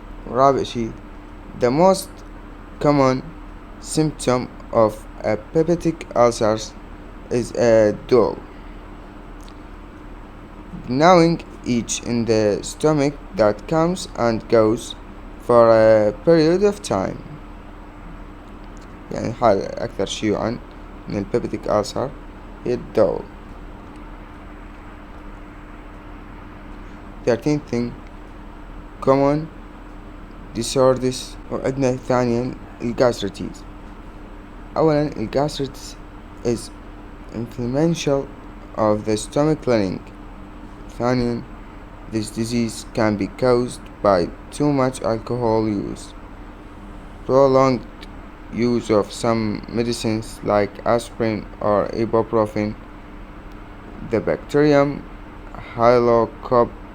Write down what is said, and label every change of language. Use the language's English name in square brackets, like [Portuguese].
[Arabic] رابع شيء, [English] the most common symptom of a peptic ulcers is a dull gnawing itch in the stomach that comes and goes for a period of time. [Arabic] يعني الحالة الأكثر شيوعا من البيبتيك ألسر هي الدول. [English] 13th thing, common disorders. [Arabic] وعندنا ثانيا الجاستريتيز. أولا [English] الجاستريتيز is inflammation of the stomach lining. [Arabic] ثانيا [English] this disease can be caused by too much alcohol use, prolonged use of some medicines like aspirin or ibuprofen, the bacterium Helicobacter